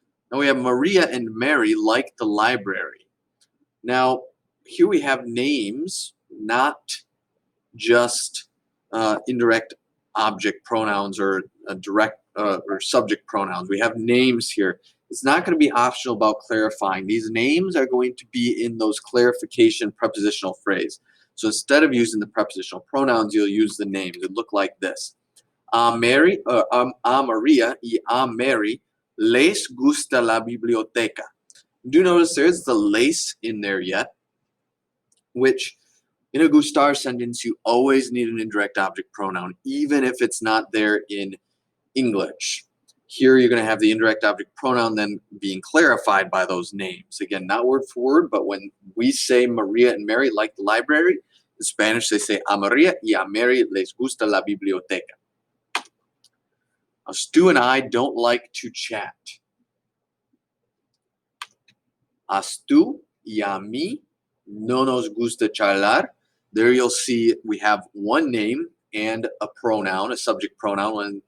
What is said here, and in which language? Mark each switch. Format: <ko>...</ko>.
<en>Now we have Maria and Mary like the library. Now here we have names, not just indirect object pronouns or direct or subject pronouns. We have names here. It's not going to be optional about clarifying. These names are going to be in those clarification prepositional phrase. So instead of using the prepositional pronouns, you'll use the names. It look like this.</en> <es>A Maria y a Mary les gusta la biblioteca.</es> <en>Do notice there's the les in there yet, which in a Gustar sentence, you always need an indirect object pronoun, even if it's not there in English. Here you're going to have the indirect object pronoun then being clarified by those names. Again, not word for word, but when we say Maria and Mary like the library, in Spanish they say</en> <es>a Maria y a Mary les gusta la biblioteca.</es> <en>Now, Stu and I don't like to chat.</en> <es>A Stu y a mí no nos gusta charlar.</es> <en>There you'll see we have one name and a pronoun, a subject pronoun.</en>